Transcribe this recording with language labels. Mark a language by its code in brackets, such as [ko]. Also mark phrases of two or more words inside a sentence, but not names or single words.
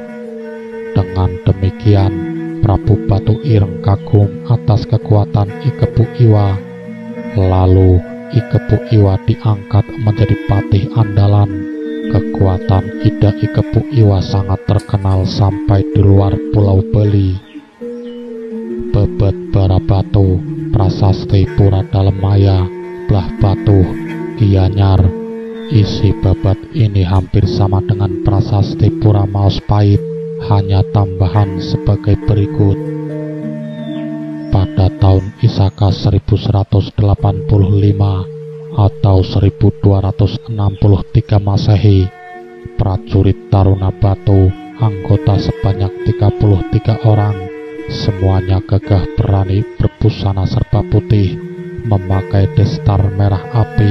[id] Dengan demikian, Prabu Batu Ireng kagum atas kekuatan I Kepu Iwa. Lalu I Kepu Iwa diangkat menjadi patih andalan. Kekuatan Ida I Kepu Iwa sangat terkenal sampai di luar Pulau Bali. Bebet Barabatu, Prasasti Pura Dalem Maya, Blah Batuh, Gianyar. Isi babat ini hampir sama dengan Prasasti Pura Maus Pahit, hanya tambahan sebagai berikut. Pada tahun Isaka 1185 atau 1263 Masehi, prajurit Taruna Batu, anggota sebanyak 33 orang, semuanya gagah berani berbusana serba putih, memakai destar merah api,